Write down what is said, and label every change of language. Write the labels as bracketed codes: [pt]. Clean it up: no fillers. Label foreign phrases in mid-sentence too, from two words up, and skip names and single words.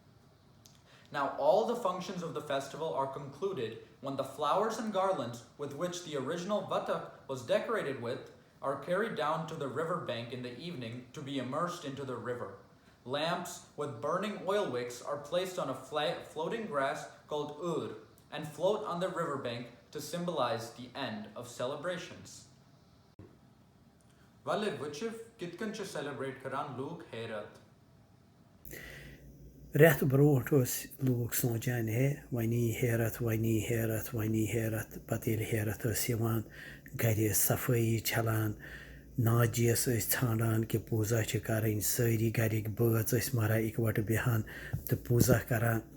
[en] Now all the functions of the festival are concluded when the flowers and garlands with which the original Vatak was decorated with are carried down to the river bank in the evening to be immersed into the river. Lamps with burning oil wicks are placed on a floating grass called ur and float on the riverbank to symbolize the end of celebrations. [ks] Vale Vuchiv kitkancha celebrate karan luk Herat. رٮ۪تھ برونٛٹھ ٲسۍ لوٗکھ سونٛچان وۄنی ہیرَتھ وۄنی ہیرَتھ وۄنی ہیرَتھ پَتہٕ ییٚلہِ ہیرَتھ ٲسۍ یِوان گَرِ ٲسۍ صفٲیی چھَلان ناجِیَس ٲسۍ ژھانٛڈان کہِ پوٗزا چھِ کَرٕنۍ سٲری گَرِکۍ بٲژ ٲسۍ مَران اِکوَٹہٕ بیٚہان تہٕ پوٗزا کَران